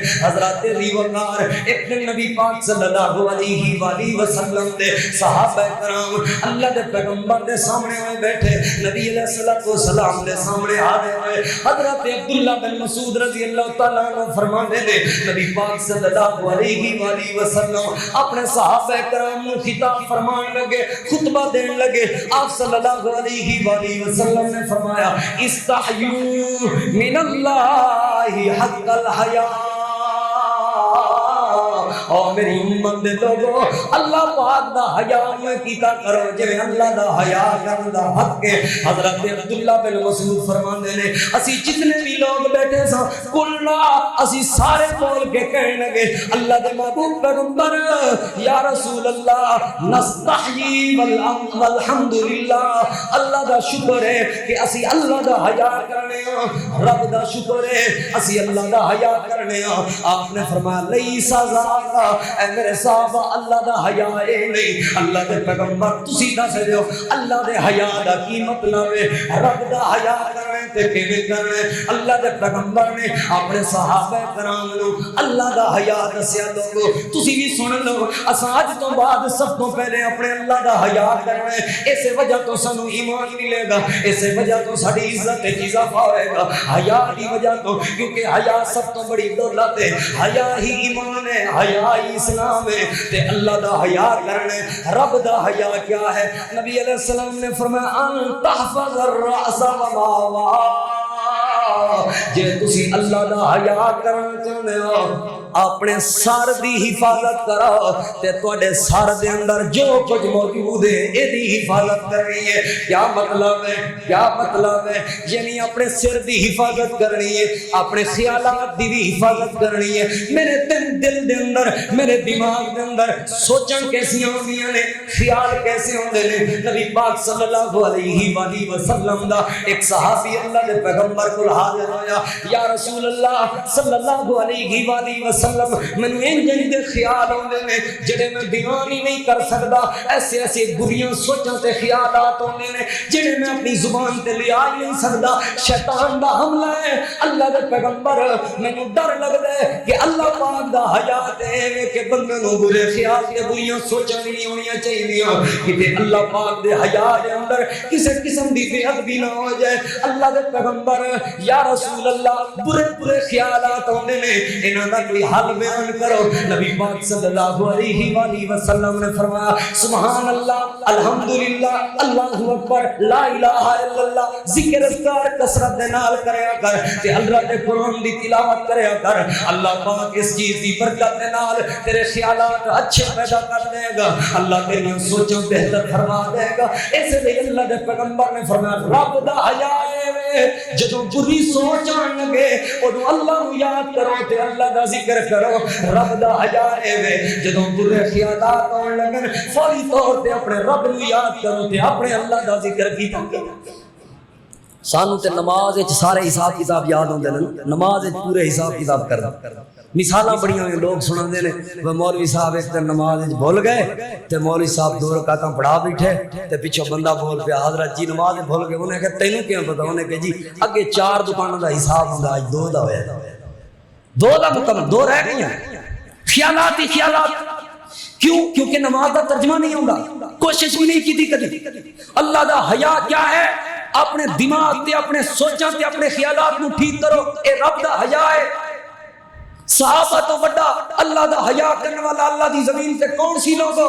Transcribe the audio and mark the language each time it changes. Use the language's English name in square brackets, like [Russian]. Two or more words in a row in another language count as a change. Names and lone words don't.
[Punjabi] حضرت علی وقار ایک دن نبی پاک صلی اللہ علیہ وآلہ وسلم دے صحابہ کرام اللہ دے پیغمبر دے سامنے ہوئے بیٹھے، نبی علیہ الصلوۃ والسلام دے سامنے حاضر ہوئے، حضرت عبداللہ بن مسعود رضی اللہ تعالیٰ عنہ فرماندے نے نبی پاک پاک صلی اللہ علیہ وآلہ وسلم اپنے صحابہ کرام کو خطاب فرمان لگے، خطبہ دین لگے. آپ صلی اللہ علیہ وآلہ وسلم نے فرمایا [Arabic] استحیوا من اللہ حق الحیاء. [Punjabi] اور میری امت دے لوگو اللہ پاک دا حیا میں کیتا کرو جے اللہ دا حیا کرن دا حق ہے. حضرت عبداللہ بن مسعود فرماندے نے اسی جتنے بھی لوگ بیٹھے سا کلنا اسی سارے بول کے کہنے لگے اللہ دے محبوب پیغمبر [Arabic] یا رسول اللہ نستحیی والحمدللہ. [Punjabi] اللہ دا شکر ہے کہ اسی اللہ دا حیا کرنے ہاں، رب دا شکر ہے اسی اللہ دا حیا کرنے ہاں. آپ نے فرمایا [Arabic] لیسا ذاک [Punjabi] اے میرے صحابہ اللہ دا حیا اے نہیں. اللہ دے پیغمبر تسی دس دیو اللہ دے حیا دا کی مطلب ہے. رب دا حیا کرنے تے کیویں کرنے. اللہ دے پیغمبر نے اپنے صحابہ کرام نو اللہ دا حیا دسیا. لوگو تسی بھی سن لو اساں اج تو بعد سب تو پہلے اپنے اللہ دا حیا کرنا ہے. اس وجہ تو سانو ایمان ملے گا، اس وجہ تو ساری عزت تے اضافہ ہوئے گا حیا دی وجہ تو، کیونکہ حیا سب تو بڑی دولت ہے. حیا ہی ایمان ہے، حیا ہی اسلام ہے تے اللہ دا حیا کرنے. رب دا حیا کیا ہے؟ نبی علیہ السلام نے فرمایا [Arabic] ان تحفظ الرأس وما وعى. [Punjabi] جے تسی اللہ دا حیا کرنا چاہتے ہو اپنے سر دی حفاظت کرو تے تواڈے سر دے اندر جو کچھ موجود ہے اے دی حفاظت کرنی ہے. کیا مطلب ہے؟ کیا مطلب ہے؟ یعنی اپنے سر دی حفاظت کرنی ہے، اپنے خیالات دی بھی حفاظت کرنی ہے. میرے دل دے اندر، میرے دماغ دے اندر سوچاں کیسی ہوندیاں نے، خیال کیسے ہوندے نے. نبی پاک صلی اللہ علیہ وآلہ وسلم دا ایک صحابی اللہ دے پیغمبر کول حاضر ہویا. [Arabic] یا رسول اللہ [Punjabi] صلی اللہ علیہ وآلہ وسلم مینوں انج دے خیال ہوندے نے جڑے میں بیان ہی نہیں کر سکدا. ایسے ایسے بریاں سوچاں تے خیالات ہوندے نے جڑے میں اپنی زبان تے لیا ہی نہیں سکدا. شیطان دا حملہ ہے. اللہ دے پیغمبر مینوں ڈر لگدا ہے کہ اللہ پاک دا حیا دے کہ بندے نوں برے خیال تے بریاں سوچاں نہیں ہونیاں چاہیدیاں کہ اللہ پاک دے حیا دے اندر کسے قسم دی بے ادبی نہ ہو جائے. اللہ دے پیغمبر [Arabic] یا رسول اللہ [Punjabi] برے برے خیالات ہوندے نے انہاں دا کوئی حل بیان کرو. نبی پاک صلی اللہ علیہ وآلہ وسلم نے فرمایا [Arabic] سبحان اللہ الحمدللہ اللہ اکبر لا الہ الا اللہ. [Punjabi] ذکر اذکار کثرت دے نال کریا کر تے اللہ دے قرآن دی تلاوت کریا کر. اللہ پاک اس چیز دی برکت دے نال تیرے خیالات اچھے پیدا کر دے گا. اللہ تیری سوچاں بہتر فرما دے گا. اس لیے اللہ دے پیغمبر نے فرمایا رب دا حیا اے جدوں بری سوچ آن لگے اودوں اللہ نو یاد کرو تے اللہ دا ذکر کرو. رب دا حیا اے جدوں برے خیالات آن لگن فوری طور تے اپنے رب نو یاد کرو تے اپنے اللہ دا ذکر کیتا کرو. سانو تے نماز وچ سارے حساب کتاب یاد ہوندے نے، نماز وچ پورے حساب کتاب کرنا. مثالاں بڑیاں ہوئی لوگ سناندے نے وہ مولوی صاحب ایک دن نماز وچ بھول گئے تے مولوی صاحب 2 رکعتاں پڑھا بیٹھے تے پیچھے بندہ بول پیا حضرت جی نماز بھول گئے. انہیں کہا تینوں کیوں پتہ؟ انہیں کہا جی اگے 4 دکاناں دا حساب ہوندا اج 2 دا ہویا، 2 دا مکمل 2 رہ گئیاں. خیالات ہی خیالات. کیوں؟ کیونکہ نماز دا ترجمہ نہیں ہوندا، کوشش بھی نہیں کیتی کبھی. اللہ دا حیا کیا ہے؟ اپنے دماغ تے اپنے سوچاں تے اپنے خیالات نو ٹھیک کرو. اے رب دا حیا ہے. صحابہ تو بڑا اللہ دا حیا کرنے والا اللہ دی زمین تے کون سی لوگو؟